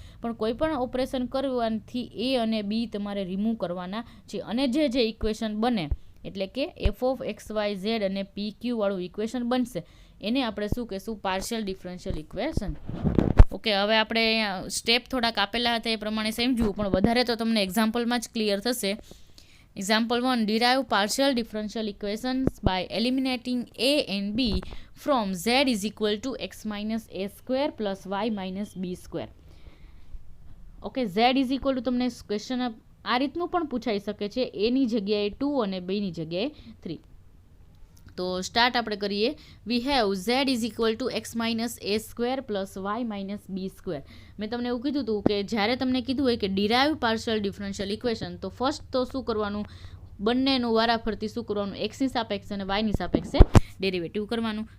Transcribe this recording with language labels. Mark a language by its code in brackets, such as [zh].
[gu] પણ કોઈ પણ ઓપરેશન કરવાથી એ અને બી તમારે રિમૂવ કરવાના છે. અને જે ઇક્વેશન બને એટલે કે F of x Y Z અને પી ક્યુ વાળું ઇક્વેશન બનશે એને આપણે શું કહેશું પાર્શિયલ ડિફરન્શિયલ ઇક્વેશન. ઓકે, હવે આપણે સ્ટેપ થોડાક આપેલા હતા એ પ્રમાણે સમજવું પણ વધારે તો તમને એક્ઝામ્પલમાં જ ક્લિયર થશે. [en] Example 1, derive partial differential equations by eliminating a and b from z is equal to x minus a square plus y minus b square. [gu] Okay, [en] z is equal to [gu] તમને ક્વેશ્ચન આ રીતનું પણ પૂછાઈ શકે છે, એની જગ્યાએ 2 અને બીની જગ્યાએ 3. તો સ્ટાર્ટ આપણે કરીએ. [en] We have z is equal to x minus a square plus y minus b square. [gu] મેં તમને એવું કીધું હતું કે જ્યારે તમને કીધું હોય કે ડિરાઈવ પાર્શિયલ ડિફરન્શિયલ ઇક્વેશન તો ફર્સ્ટ તો શું કરવાનું બંનેનું વારાફરતી શું કરવાનું એક્સની સાપેક્ષે અને વાયની સાપેક્ષે ડેરિવેટિવ કરવાનું.